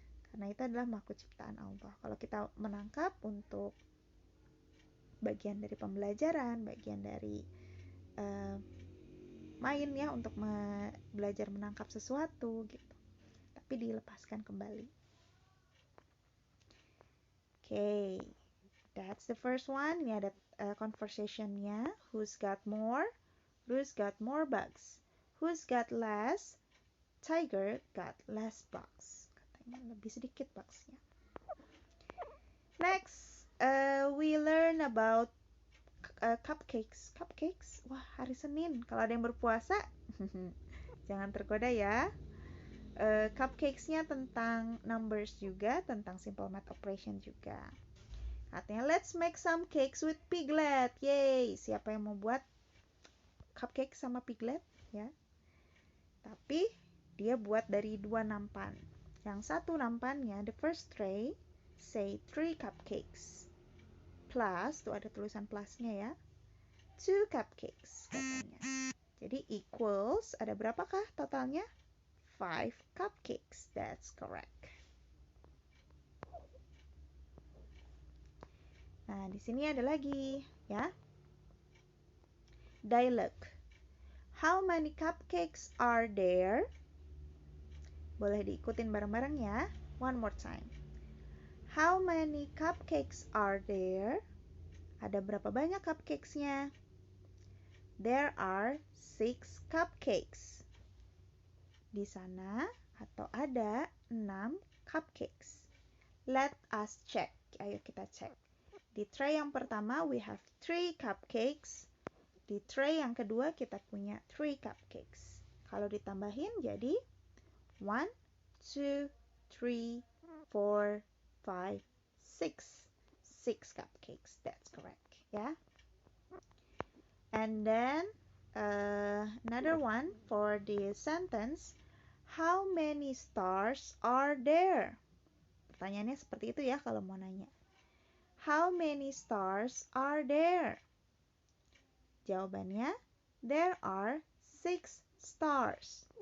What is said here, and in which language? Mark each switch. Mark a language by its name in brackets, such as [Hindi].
[Indonesian] Karena itu adalah makhluk ciptaan Allah. Kalau kita menangkap untuk bagian dari pembelajaran, bagian dari main ya, untuk belajar menangkap sesuatu gitu. Tapi dilepaskan kembali. [English] Okay, that's the first one. [Indonesian] Ini ada conversationnya. [English] Who's got more? Who's got more bugs? Who's got less? Tiger got less bugs. [Indonesian] Katanya lebih sedikit bugsnya. [English] Next, we learn about cupcakes. [Indonesian] Cupcakes? Wah, hari Senin. Kalau ada yang berpuasa, jangan tergoda ya. Cupcakes-nya tentang numbers juga, tentang simple math operation juga. Katanya, [English] let's make some cakes with piglet. [Indonesian] Yay! Siapa yang mau buat cupcake sama piglet? Ya. Tapi dia buat dari 2 nampan. Yang satu nampannya, [English] the first tray, say 3 cupcakes. [Indonesian] Plus, tuh ada tulisan plusnya ya. 2 cupcakes katanya. Jadi equals, ada berapakah totalnya? [English] 5 cupcakes. That's correct. [Indonesian] Nah, di sini ada lagi ya. Dialogue. [English] How many cupcakes are there? [Indonesian] Boleh diikutin bareng-bareng ya. [English] One more time. How many cupcakes are there? [Indonesian] Ada berapa banyak cupcakes-nya? [English] There are 6 cupcakes. [Indonesian] Di sana atau ada 6 cupcakes. [English] Let us check. [Indonesian] Ayo kita cek. Di tray yang pertama [English] we have 3 cupcakes. [Indonesian] Di tray yang kedua kita punya 3 cupcakes. Kalau ditambahin jadi 1, 2, 3, 4, 5, 6. [English] 6 cupcakes. That's correct. Yeah. And then another one for the sentence. How many stars are there? [Indonesian] Pertanyaannya seperti itu ya kalau mau nanya. [English] How many stars are there? [Indonesian] Jawabannya, [English] there are 6 stars.